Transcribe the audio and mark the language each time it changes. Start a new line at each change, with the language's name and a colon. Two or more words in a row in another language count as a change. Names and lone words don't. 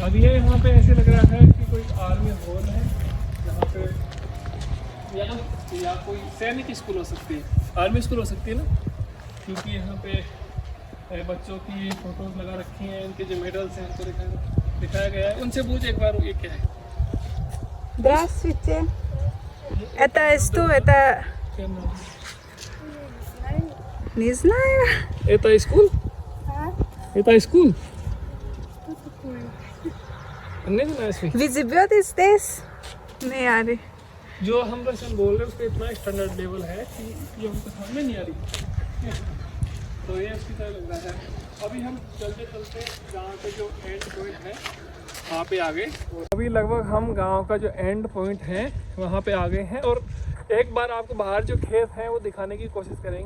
Hindi: अब ये यहाँ पे ऐसे लग रहा है कि कोई
English: army hall
Hindi: है जहाँ पे, या कोई सैनिक स्कूल हो सकती है,
English: army school
Hindi: हो सकती है ना, क्योंकि यहाँ पे बच्चों की फ़ोटोज़ लगा रखी हैं, इनके जो मेडल्स हैं उनको दिखाया गया है। उनसे पूछ एक बार ये क्या है।
Russian: Здравствуйте. Это что? Это не знаю. Это स्कूल? Это स्कूल?
Hindi: नहीं सुना इसमें।
Russian: Wie живет здесь?
Hindi: नहीं आ रही। जो हम रशियन बोल रहे हैं उसका इतना
English: standard level
Hindi: है कि ये हमको समझ में नहीं आ रही। तो ये अच्छी तरह लग रहा है। अभी हम चलते चलते गांव के जो
English: end point
Hindi: है वहाँ पे आ गए। अभी लगभग हम गांव का जो
English: end point
Hindi: है वहाँ पे आ गए हैं और एक बार आपको बाहर जो खेत हैं वो दिखाने की कोशिश करेंगे।